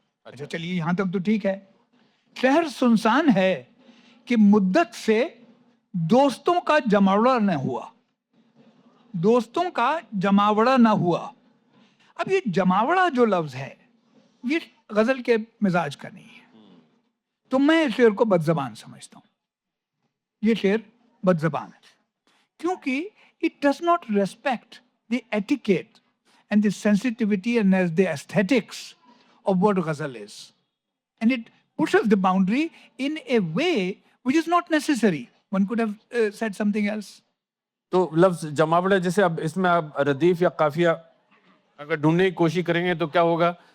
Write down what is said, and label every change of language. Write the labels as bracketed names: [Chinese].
[Hindi] अच्छा चलिए, यहाँ तक तो ठीक है। शहर सुनसान है कि मुद्दत से दोस्तों का जमावड़ा न हुआ, दोस्तों का जमावड़ा न हुआ। अब ये जमावड़ा जो लफ्ज है, ये गजल के मिजाज का नहीं है, तो मैं इस शेर को बदजबान समझता हूँ। ये शेर बदजबान है क्योंकि [English] it does not respect the etiquette and the sensitivity and as the aesthetics of what ghazal is, and it pushes the boundary in a way which is not necessary. One could have said something else. [Hindi] तो लफ्ज जमावड़ा, जैसे अब इसमें आप रदीफ या काफिया अगर ढूंढने की कोशिश करेंगे तो क्या होगा?